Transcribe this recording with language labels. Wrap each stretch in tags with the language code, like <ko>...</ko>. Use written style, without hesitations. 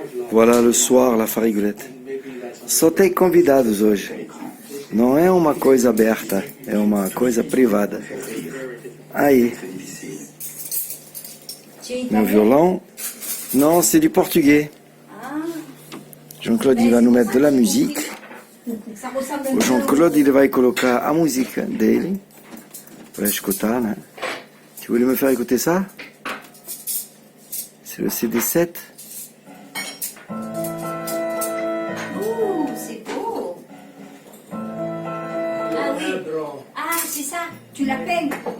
<fr>Voilà le soir, la farigoulette.</fr> <pt>Só tem convidados hoje. Não é uma coisa aberta, é uma coisa privada. Aí. Meu violão.</pt> <fr>Non, c'est du portugais. Jean-Claude, il va nous mettre de la musique.</fr> <pt>O Jean-Claude, ele vai colocar a música dele para escutar, né?</pt> <fr>Tu voulais me faire écouter ça? C'est le CD7. Oh, c'est beau. Ah oui. Ah, c'est ça. Tu la peignes.</fr>